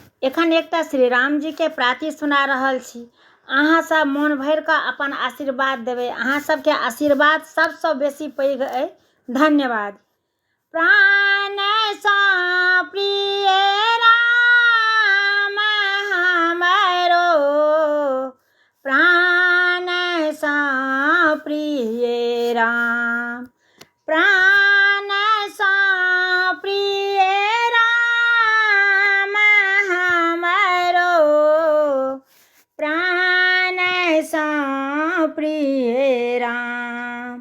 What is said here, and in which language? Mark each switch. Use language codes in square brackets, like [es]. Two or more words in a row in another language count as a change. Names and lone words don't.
[mai] एखन एकटा श्री राम जी के प्राति सुना रहल छी। अहाँ सब मोन भरि कऽ अपन आशीर्वाद देबै। अहाँ सबके आशीर्वाद सबसँ बेसी पैघ अइ। धन्यवाद। प्राण सँ प्रिय राम हमरो, प्राण सँ प्रिय राम, प्राण सँ प्रिय राम हमरो, प्राण सँ प्रिय राम।